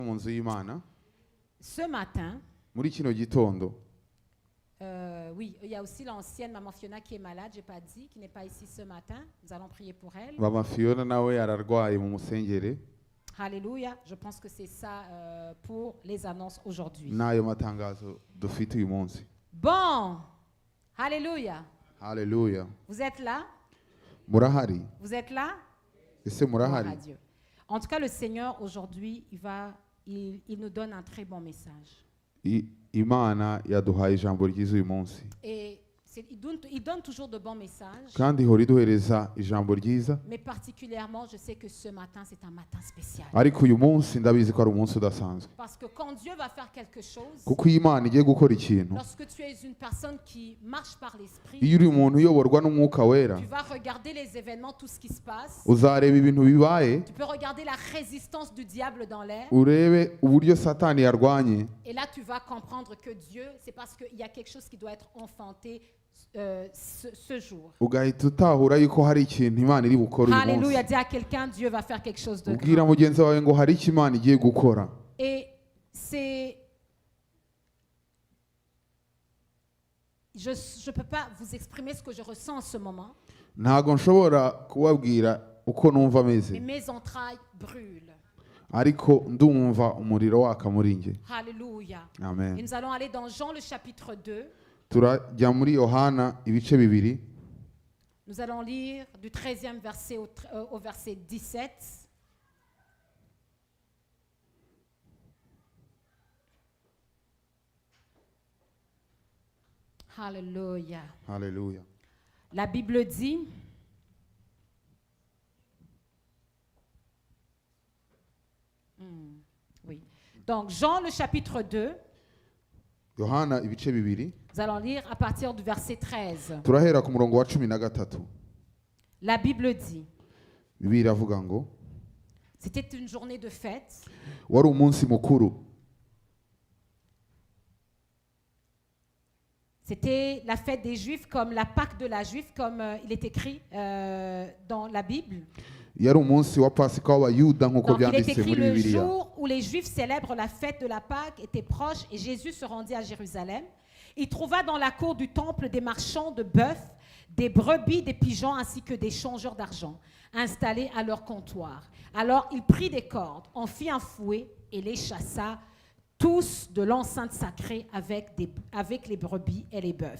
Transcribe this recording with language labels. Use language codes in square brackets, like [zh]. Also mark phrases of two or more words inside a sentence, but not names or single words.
[rw] mu nzu y'Imana [fr] Ce matin, [rw] muri kino gitondo [fr] oui, il y a aussi l'ancienne maman Fiona qui est malade, j'ai pas dit, qui n'est pas ici ce matin. Nous allons prier pour elle. [rw] mama Fiona nawe ararwaye mu musengere [fr] Alléluia. Je pense que c'est ça pour les annonces aujourd'hui. [rw] n'ayo matangazo dufite uyu munsi. [fr] Bon, Alléluia. [rw] Haleluya. [fr] Vous êtes là? [rw] Murahari? [fr] Vous êtes là? [rw] Ese [fr] Gloire [rw] murahari? [fr] à Dieu. En tout cas, le Seigneur aujourd'hui, il nous donne un très bon message. [rw] Imana yaduhaye ijambo ryiza uyu munsi [fr] Et il donne toujours de bons messages. [rw] kandi ihora iduhereza ijambo ryiza, [fr] Mais particulièrement, je sais que ce matin, c'est un matin spécial. [rw] ariko uyu munsi ndabizi ko ari umunsi udasanzwe [fr] Parce que quand Dieu va faire quelque chose, [rw] kuko iyo Imana igiye gukora ikintu, [fr] lorsque tu es une personne qui marche par l'esprit, [rw] iyo uri umuntu uyoborwa n'umwuka wera, [fr] tu vas regarder les événements, tout ce qui se passe. [rw] uzareba ibintu bibaye, [fr] Tu peux regarder la résistance du diable dans l'air. [rw] urebe uburyo Satani yarwanye, [fr] Et là, tu vas comprendre que Dieu, c'est parce qu'il y a quelque chose qui doit être enfanté ce jour. [rw] ugahita utahura yuko hari ikintu Imana iri bukora uyu munsi. [fr] Alléluia. Dis à quelqu'un, Dieu va faire quelque chose de [rw] Ubwira [fr] grand. [rw] mugenzi wawe ngo hari icyo Imana igiye gukora. [fr] Et c'est... Je ne peux pas vous exprimer ce que je ressens en ce moment, [rw] Ntago nshobora kubabwira uko numva [fr] mais [rw] meze, [fr] mes entrailles brûlent. [rw] ariko ndumva umuriro waka muri njye. [fr] Alléluia. Et Amen. nous allons aller dans Jean le chapitre 2. [rw] Turajya muri Yohana ibice bibiri, [fr] Nous allons lire du 13e verset au verset 17. Alléluia. [rw] haleluya. [fr] La Bible dit, oui. Donc Jean le chapitre 2, [rw] Yohana ibice bibiri, [fr] nous allons lire à partir du verset 13. [rw] turahera ku murongo wa 13. [fr] La Bible dit, [rw] Bibiliya iravuga ngo [fr] c'était une journée de fête. [rw] wari umunsi mukuru, [fr] C'était la fête des Juifs, comme la Pâque de la Juive, comme il est écrit dans la Bible. [rw] yari umunsi wa Pasika w'Abayuda nk'uko [fr] Donc il est [rw] byanditse [fr] écrit [rw] muri [fr] le [rw] Bibiliya. [fr] jour où les Juifs célèbrent la fête de la Pâque était proche et Jésus se rendit à Jérusalem. Il trouva dans la cour du temple des marchands de bœufs, des brebis, des pigeons ainsi que des changeurs d'argent installés à leur comptoir. Alors il prit des cordes, en fit un fouet et les chassa tous de l'enceinte sacrée avec les brebis et les bœufs.